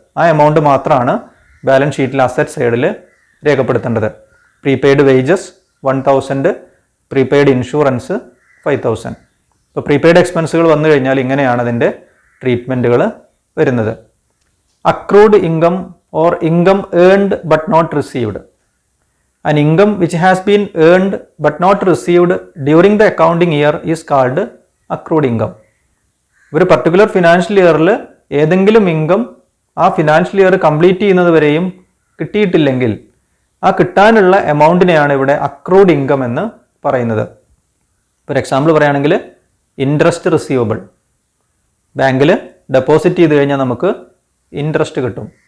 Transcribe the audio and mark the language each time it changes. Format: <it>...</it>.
<ml>ആ എമൗണ്ട് മാത്രമാണ് ബാലൻസ് ഷീറ്റിൽ അസറ്റ് സൈഡിൽ രേഖപ്പെടുത്തേണ്ടത്.</ml> <en>Prepaid wages 1,000, prepaid insurance 5,000.</en> <ml>ഇപ്പോൾ പ്രീപെയ്ഡ് എക്സ്പെൻസുകൾ വന്നു കഴിഞ്ഞാൽ ഇങ്ങനെയാണ് അതിൻ്റെ ട്രീറ്റ്മെൻറ്റുകൾ വരുന്നത്.</ml> <en>Accrued income or income earned but not received. An income which has been earned but not received during the accounting year is called accrued income.</en> <ml>ഒരു particular financial ഇയറിൽ ഏതെങ്കിലും income ആ ഫിനാൻഷ്യൽ ഇയർ കംപ്ലീറ്റ് ചെയ്യുന്നത് വരെയും കിട്ടിയിട്ടില്ലെങ്കിൽ ആ കിട്ടാനുള്ള എമൗണ്ടിനെയാണ് ഇവിടെ accrued income എന്ന് പറയുന്നത്.</ml> <en>for example</en> <ml>പറയുകയാണെങ്കിൽ ഇൻട്രസ്റ്റ് റിസീവബിൾ. ബാങ്കിൽ ഡെപ്പോസിറ്റ് ചെയ്ത് കഴിഞ്ഞാൽ നമുക്ക് ഇൻട്രസ്റ്റ് കിട്ടും.</ml>